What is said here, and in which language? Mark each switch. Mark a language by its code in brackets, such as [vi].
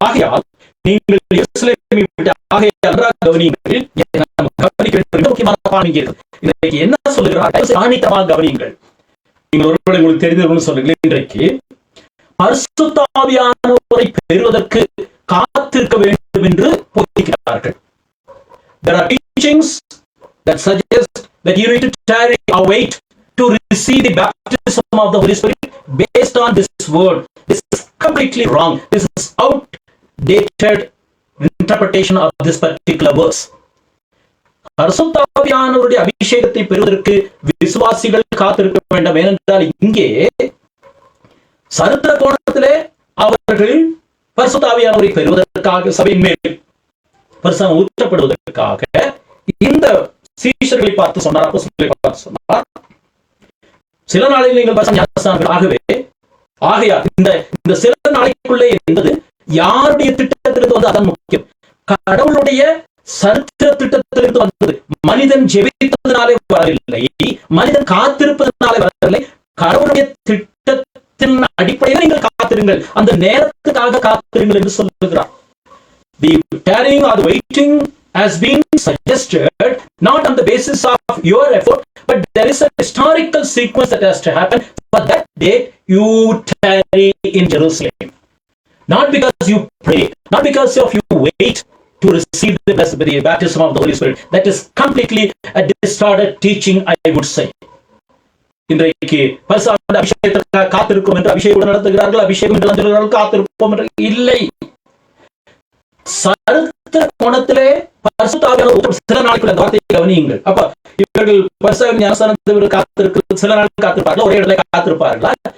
[ta] ஆகையால் நீங்கள் எருசலேமை விட்டு நன்றாக கவனியுங்கள். கவனிக்க வேண்டும் முக்கியமான பாடம் இங்கே. இன்றைக்கு என்ன சொல்லுகிறார்? ஆணித்தமாக கவனியுங்கள். நீங்கள் ஒருவேளை உங்களுக்கு தெரிந்தவர்கள் சொல்லுங்கள். இன்றைக்கு பரிசுத்த ஆவியானவரை பெறுவதற்கு காத்திருக்க வேண்டும் என்று போதிக்கிறார்கள். [en] There are teachings that suggest that you need to tarry or wait to receive the baptism of the Holy Spirit based on this word. This is completely wrong. This is outdated interpretation of this particular verse. [ta] பரிசுத்த ஆவியானவருடைய அபிஷேகத்தை பெறுவதற்கு விசுவாசிகள் காத்திருக்க வேண்டும். ஏனென்றால் இங்கே சரித்திர கோணத்திலே அவர்கள் பரிசுத்த ஆவியானவரை பெறுவதற்காக சபையின் மேல் பரிசுத்தம் ஊற்றப்படுவதற்காக இந்த சீஷர்களை பார்த்து சொன்னார், அப்போஸ்தலர்களை பார்த்து சொன்னார், சில நாளில் நீங்கள் பரிசுத்த ஆகவே ஆகையால் இந்த சில நாளைக்குள்ளே என்பது யாருடைய திட்டத்திலிருந்து வந்து அதான் முக்கியம். கடவுளுடைய சரித்திர திட்டத்திலிருந்து வந்தது. மனிதன் ஜெபித்ததினாலே வரவில்லை, மனிதன் காத்திருப்பதனாலே வரவில்லை. கடவுளுடைய திட்டத்தின் அடிப்படையில் நீங்கள் காத்திருங்கள், அந்த நேரத்துக்காக காத்திருங்கள் என்று சொல்லுகிறார். [en] The tarrying or the waiting has been suggested not on the basis of your effort, but there is a historical sequence that has to happen. For that day you tarry in Jerusalem, not because you pray, not because of you wait to receive the baptism of the Holy Spirit. That is completely a distorted teaching, I would say. [ta] இன்றைக்கு பரிசுத்த அபிஷேகத்திற்காக காத்திருக்கும் என்று அபிஷேகம் நடத்துகிறார்கள், அபிஷேகம் என்று சொல்கிறார்கள், காத்திருப்போம் என்று இல்லை. சரித்திர கோணத்திலே பரிசுத்த ஆவியானவர் சில நாட்கள் அந்த வார்த்தையை கவனியுங்கள். அப்ப இவர்கள் பரிசுத்த ஞானஸ்நானத்தை காத்திருக்கிறது, சில நாள் காத்திருப்பார்கள், ஒரே இடத்துல காத்திருப்பார்களா?